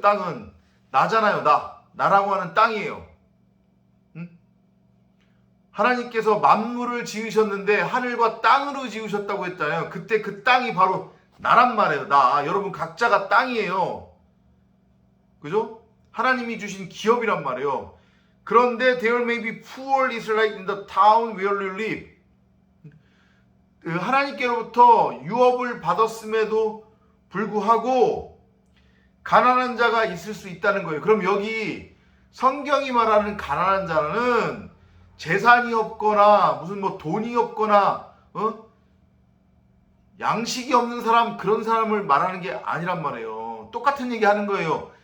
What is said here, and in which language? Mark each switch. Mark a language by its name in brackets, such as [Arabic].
[Korean] 땅은 나잖아요. 나라고 하는 땅이에요. 하나님께서 만물을 지으셨는데 하늘과 땅으로 지으셨다고 했잖아요. 그때 그 땅이 바로 나란 말이에요. 여러분 각자가 땅이에요. 그죠? 하나님이 주신 기업이란 말이에요. 그런데 [English] there may be poor Israelite in the town where you live. [Korean] 하나님께로부터 유업을 받았음에도 불구하고 가난한 자가 있을 수 있다는 거예요. 그럼 여기 성경이 말하는 가난한 자는 재산이 없거나 무슨 돈이 없거나 양식이 없는 사람, 그런 사람을 말하는 게 아니란 말이에요. 똑같은 얘기 하는 거예요.